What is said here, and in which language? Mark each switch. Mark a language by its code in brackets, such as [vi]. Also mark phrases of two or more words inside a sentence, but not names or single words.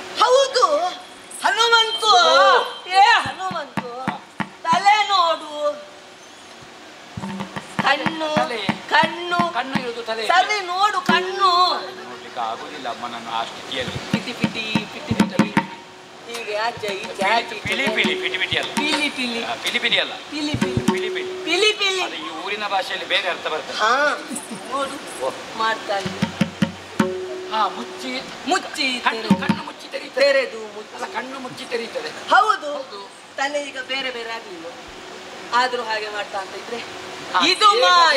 [kn] ಹೌದು ಹನುಮಂತು. ಹನುಮಂತು, ತಲೆ ನೋಡು. ಕಣ್ಣು ಕಣ್ಣು ಕಣ್ಣು ಇರುವುದು ತಲೆ. ತಲೆ ನೋಡು, ಕಣ್ಣು ನೋಡ್ಲಿಕ್ಕೆ ಆಗುದಿಲ್ಲ ಅಮ್ಮನನ್ನು ಆ ಸ್ಥಿತಿಯಲ್ಲಿ. ಪಿಟಿ ಪಿಟಿ ಪಿಟಿ ಪಿಟಿ. ಈಗ ಆಚೆ ಈಚೆ ಆಚೆ ಪಿಲಿ ಪಿಲಿ ಪಿಟಿ ಪಿಟಿ ಅಲ್ಲ, ಪಿಲಿ ಪಿಲಿ ಪಿಲಿ ಪಿಲಿ ಅಲ್ಲ, ಪಿಲಿ ಪಿಲಿ ಪಿಲಿ ಪಿಲಿ ಪಿಲಿ ಪಿಲಿ. ಅದು ಈ ಊರಿನ ಭಾಷೆಯಲ್ಲಿ ಬೇರೆ ಅರ್ಥ ಬರ್ತದೆ. ನೋಡು ಮಾಡ್ತಾನೆ. ಮುಚ್ಚಿ ಮುಚ್ಚಿ ಕಣ್ಣು ಮುಚ್ಚಿ ತೆರೀತದೆ. ತೆರೆದು ಕಣ್ಣು ಮುಚ್ಚಿ ತೆರೀತದೆ. ಹೌದು. ತಲೆ ಈಗ ಬೇರೆ ಬೇರೆ ಆಗ್ಲಿಲ್ಲ, ಆದ್ರೂ ಹಾಗೆ ಮಾಡ್ತಾ ಅಂತ ಇದ್ರೆ ಇದು ಮಾಯ.